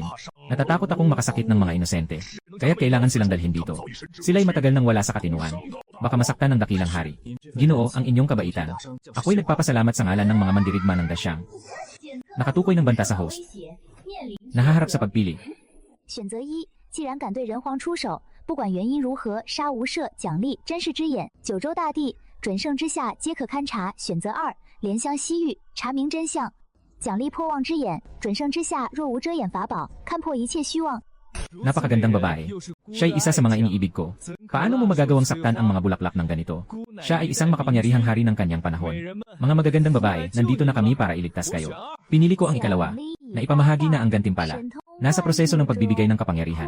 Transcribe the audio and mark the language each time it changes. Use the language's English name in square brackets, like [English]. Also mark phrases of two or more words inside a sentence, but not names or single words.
[Filipino] Natatakot akong makasakit ng mga inosente. Kaya kailangan silang dalhin dito. Sila'y matagal nang wala sa katinuan. Baka masaktan ng dakilang hari. Ginoo, ang inyong kabaitan. Ako'y nagpapasalamat sa ngalan ng mga mandirigma ng Dasyang. Nakatukoy ng banta sa host. Nahaharap sa pagpili. [Chinese] 选择一，既然敢对人皇出手，不管原因如何，杀无赦，奖励真实之眼，九州大地准圣之下皆可勘察。选择二，怜香惜玉，查明真相，奖励破妄之眼，准圣之下若无遮掩法宝，看破一切虚妄。 [Filipino] Napakagandang babae. Siya'y isa sa mga iniibig ko. Paano mo magagawang saktan ang mga bulaklak ng ganito? Siya ay isang makapangyarihang hari ng kanyang panahon. Mga magagandang babae, nandito na kami para iligtas kayo. Pinili ko ang ikalawa, na ipamahagi na ang gantimpala. Nasa proseso ng pagbibigay ng kapangyarihan.